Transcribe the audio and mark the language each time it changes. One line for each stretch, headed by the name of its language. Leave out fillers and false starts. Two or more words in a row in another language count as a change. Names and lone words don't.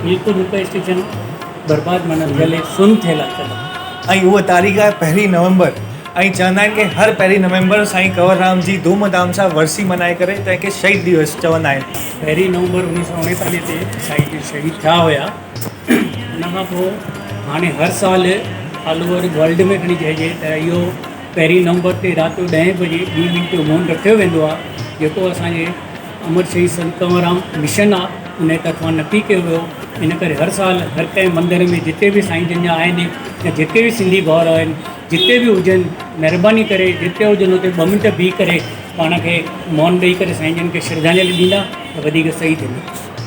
Sindhi: बिल्कुलु रुपए स्टेशन बर्बादु माना जले सुन थियल आहे। ऐं उहा तारीख़ आहे 1 नवंबर, ऐं चवंदा आहिनि की हर 1 नवंबर साईं कंवरराम जी धूमधाम सां वरसी मनाए करे तंहिंखे शहीद दिवस चवंदा आहिनि। 1 नवंबर 1939 ते साईं जन शहीद थिया हुया। उन खां पोइ हाणे हर साल
English: all over world
Sindhi: में खणी चइजे त इहो 1 नवंबर ते राति जो 10 बजे 2 मिंट जो मौन रखियो वेंदो आहे, जेको असांजे अमर शहीद संत कंवरराम मिशन आहे उन तरफ़ां नकी कयो वियो। इन करे हर साल हर कंहिं मंदर में जिते बि साईं जन जा आहिनि या जेके बि सिंधी भाउर आहिनि, जिते बि हुजनि, महिरबानी करे जिते हुजनि उते 2 मिंट बीह करे पाण खे मौन ॾेई करे साईं जन खे श्रद्धांजलि ॾींदा त वधीक सही थींदो।